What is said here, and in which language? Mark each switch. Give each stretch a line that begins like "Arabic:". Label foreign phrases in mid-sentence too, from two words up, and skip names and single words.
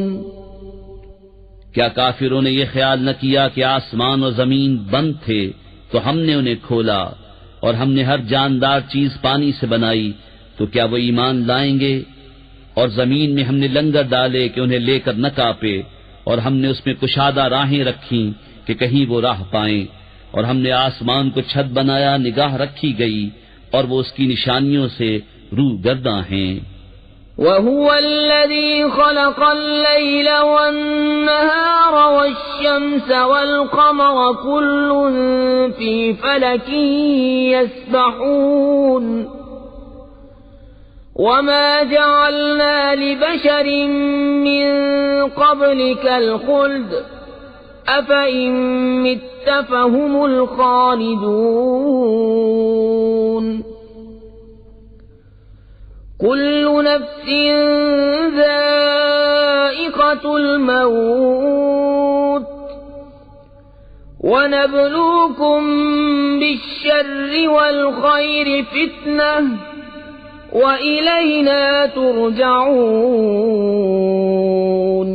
Hindi: क्या काफिरों ने ये ख्याल न किया कि आसमान और जमीन बंद थे तो हमने उन्हें खोला, और हमने हर जानदार चीज पानी से बनाई, तो क्या वो ईमान लाएंगे? और जमीन में हमने लंगर डाले कि उन्हें लेकर न कांपे, और हमने उसमें कुशादा राहें रखी कि कहीं वो राह पाएं, और हमने आसमान को छत बनाया, निगाह रखी गई, और वो उसकी निशानियों से रूगर्दा हैं।
Arabic: وهو الذي خلق الليل والنهار والشمس والقمر كل في فلك يسبحون. وما جعلنا لبشر من قبلك الخلد أفإن مت فهم الخالدون. كل نفس ذائقة الموت ونبلوكم بالشر والخير فتنة وإلينا ترجعون.